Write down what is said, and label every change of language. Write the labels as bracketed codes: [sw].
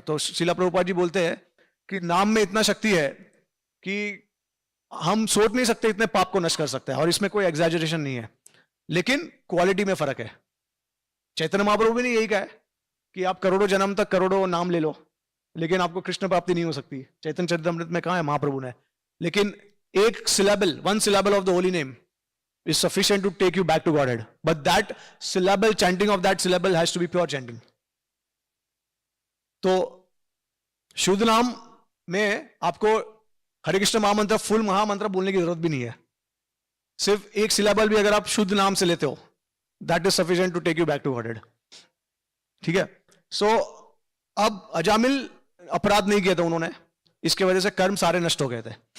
[hi] तो शिला प्रभुपाद जी बोलते हैं कि नाम में इतना शक्ति है कि हम सोच नहीं सकते इतने पाप को नष्ट कर सकते हैं, और इसमें कोई एग्जैजरेशन नहीं है, लेकिन क्वालिटी में फर्क है। चैतन्य महाप्रभु भी ने यही कहा है कि आप करोड़ों जन्म तक करोड़ों नाम ले लो, लेकिन आपको कृष्ण प्राप्ति नहीं हो सकती। चैतन्य चरितमृत में कहा है महाप्रभु ने, लेकिन एक syllable, [en] One syllable of the holy name is sufficient to take you back to Godhead. But that syllable, chanting of that syllable has to be pure chanting. [hi] तो शुद्ध नाम में आपको हरे कृष्ण महामंत्र, फुल महामंत्र बोलने की जरूरत भी नहीं है। सिर्फ एक सिलेबल भी अगर आप शुद्ध नाम से लेते हो, [en] that is sufficient to take you back to Godhead. [hi] ठीक है। सो अब अजामिल अपराध नहीं किया था उन्होंने, इसके वजह से कर्म सारे नष्ट हो गए थे।